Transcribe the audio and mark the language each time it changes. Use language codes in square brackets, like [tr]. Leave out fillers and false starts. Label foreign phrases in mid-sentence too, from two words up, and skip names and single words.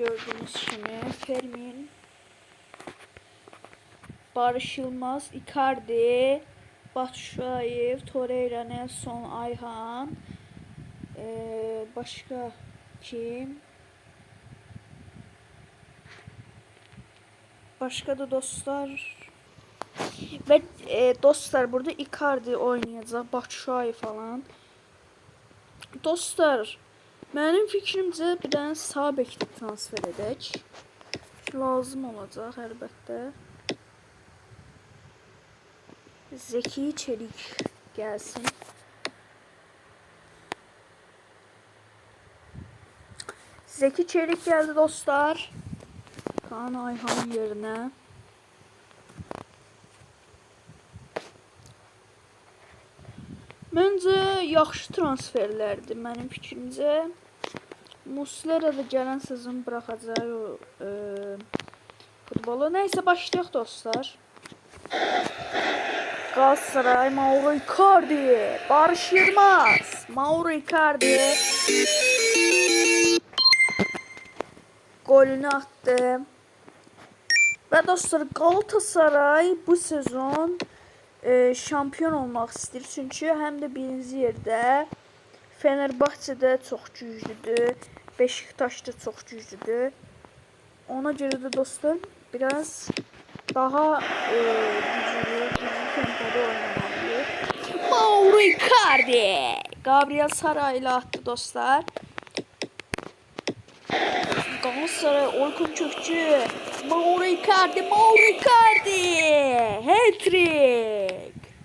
[tr] gördüğünüz kimi Fermin, Barış Yılmaz, Icardi, Batshuayi, Torreira, Nelson, Ayhan, başka kim? Başka da dostlar ve dostlar burada Icardi oynayacak, Batshuayi falan. [az] Dostlar, benim fikrimcə bir dənə sağ bek transfer edək. Lazım olacaq əlbəttə. Zeki Çelik gəlsin. [tr] Zeki Çelik geldi dostlar. Kaan Ayhan yerine. [az] Məncə yaxşı transferlərdir mənim fikrimcə. Muslera da gələn sezon buraxacaq o futbolu. Neyse başlayaq dostlar. [tr] Galatasaray, Mauro Icardi, Barış Yılmaz, Mauro Icardi golünü attı. [az] Ve dostlar Galatasaray bu sezon şampiyon olmaq istəyir. Çünki həm də birinci yerdə, Fenerbahçe'də çox güclüdür, Beşiktaş'da çox güclüdür. Ona görə də [tr] dostlar biraz daha güclü tempoda oynamalıyıq. Mauro Icardi, Gabriel Sara ile attı dostlar. Galatasaray, Orkun Kökçü, Mauro Icardi, Mauro Icardi, hat-trick.